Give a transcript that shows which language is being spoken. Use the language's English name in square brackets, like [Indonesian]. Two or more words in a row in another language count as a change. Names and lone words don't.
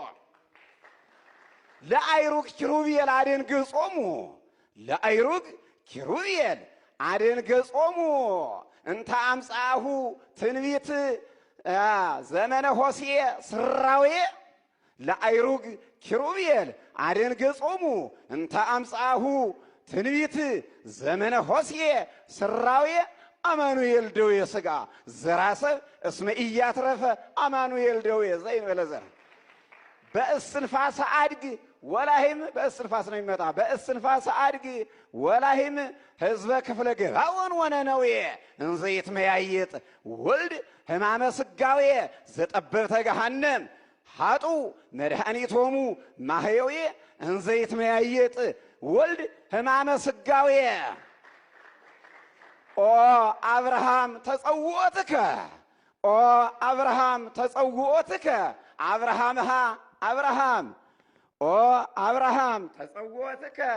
[Geez] ለአይሩግ ኪሩቤል አደንገጾሙ እንተ አምጻሁ ትንቢት ዘመነ ሆሴዕ ስራዌ ለአይሩግ ኪሩቤል አደንገጾሙ እንተ አምጻሁ ትንቢት ዘመነ ሆሴዕ ስራዌ አማኑኤል ደዌ ሥጋ ዘራሰብ እስመ ኢያትረፈ አማኑኤል ደዌ ዘይንበለ ዘር በእስትንፋሰ አድግ ወላሂም [Amharic] በእስትንፋስ ነው የሚመጣ [Geez] በእስትንፋሰ አድግ ወላሂም ህዝበ ክፍለ ገባዖን ወነነዌ እንዘ ይትመያየጥ ወልድ ሕማመ ሥጋዌ ዘጠበብተ ገሃነም ሀጡ መድኃኒቶሙ ማህየዌ እንዘ ይትመያየጥ ወልድ ሕማመ ሥጋዌ ኦ አብርሃም ተጸውዖትከ አብርሃም ኦ አብርሃም ተጸውዖትከ